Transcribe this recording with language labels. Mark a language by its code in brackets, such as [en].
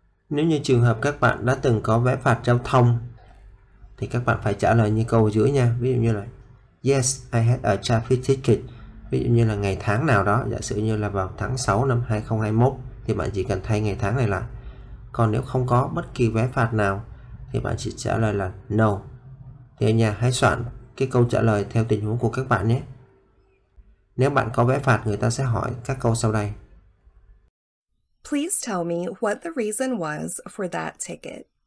[vi] Nếu như trường hợp các bạn đã từng có vé phạt giao thông thì các bạn phải trả lời như câu ở dưới nha. Ví dụ như là [en] Yes, I had a traffic ticket. [vi] Ví dụ như là ngày tháng nào đó, giả sử như là vào tháng 6 năm 2021 thì bạn chỉ cần thay ngày tháng này lại. Còn nếu không có bất kỳ vé phạt nào thì bạn chỉ trả lời là No. Thì ở nhà hãy soạn cái câu trả lời theo tình huống của các bạn nhé. Nếu bạn có vé phạt, người ta sẽ hỏi các câu sau đây. [en] Please tell me what the reason was for that ticket.